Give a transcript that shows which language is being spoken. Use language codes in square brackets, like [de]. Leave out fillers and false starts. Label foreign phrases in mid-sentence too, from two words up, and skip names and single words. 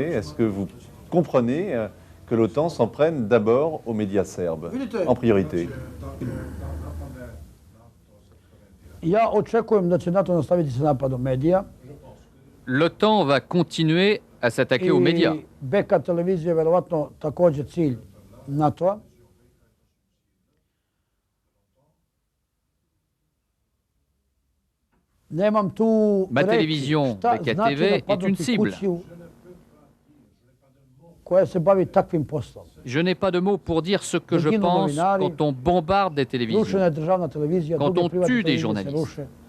[fr] Est-ce que vous comprenez que l'OTAN s'en prenne d'abord aux médias serbes, en priorité? L'OTAN va continuer à s'attaquer aux médias. [sr] Beka televizija je verovatno takođe cilj NATO-a. [fr] Ma télévision, Beka TV, est une cible. Je n'ai pas de mots pour dire ce que je pense quand on bombarde des télévisions, quand on tue des journalistes.